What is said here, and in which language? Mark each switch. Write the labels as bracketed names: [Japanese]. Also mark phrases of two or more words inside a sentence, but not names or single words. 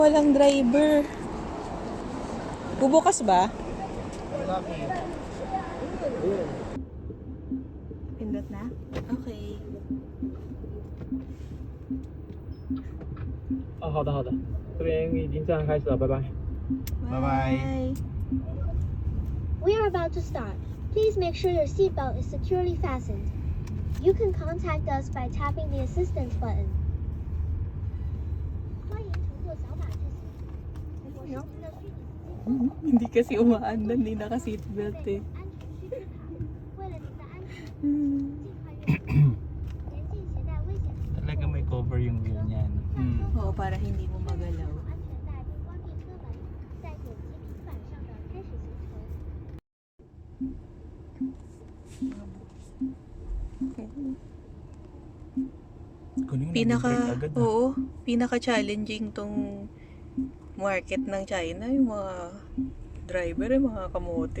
[Filipino] Walang driver. Bubukas ba? Pindot na? Okay. [Chinese] 哦，好的好的，这边已经正常开始了，拜拜。 [English] Bye. We are about to start. Please make sure your seatbelt is securely fastened. You can contact us by tapping the assistance button. [Chinese] 欢迎乘坐小马之行。我是您的虚拟司机。 [Filipino] Hindi kasi umaandan, hindi naka-seatbelt eh. [Chinese] 安全须知卡。为了您的安全，尽快阅读。严禁携带危险品。 [Filipino] Talaga may cover yung wheel niya. No? Oo, para hindi mo magalaw. [Chinese] 安全带并关闭车门，再点击平板上的开始行程。 [Filipino] Kunin nag-break agad na. Pinaka-challenging tong market ng China, yung mga driver, yung mga kamote.